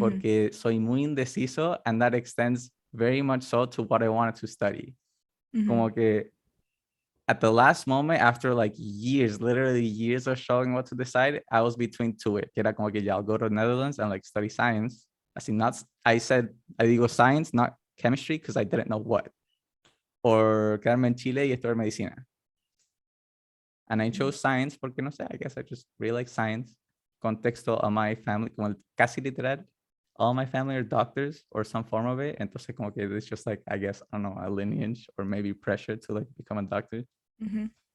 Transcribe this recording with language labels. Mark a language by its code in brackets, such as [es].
[es] Porque soy muy indeciso, [en] and that extends very much so to what I wanted to study. Mm-hmm. [es] Como que [en] at the last moment, after like years, literally years of showing what to decide, I was between two. [es] Que era como que, [en] yeah, I'll go to the Netherlands and like study science. I said, I [es] digo [en] science, not chemistry, because I didn't know what. [es] Or quedarme en Chile y estudiar medicina. [en] And I chose science [es] porque no sé, [en] I guess I just really like science. [es] Contexto [en] a my family, [es] como casi literal, [en] all my family are doctors or some form of it. [es] Entonces como que [en] it's just like, I guess, I don't know, a lineage or maybe pressure to like become a doctor. Mm-hmm.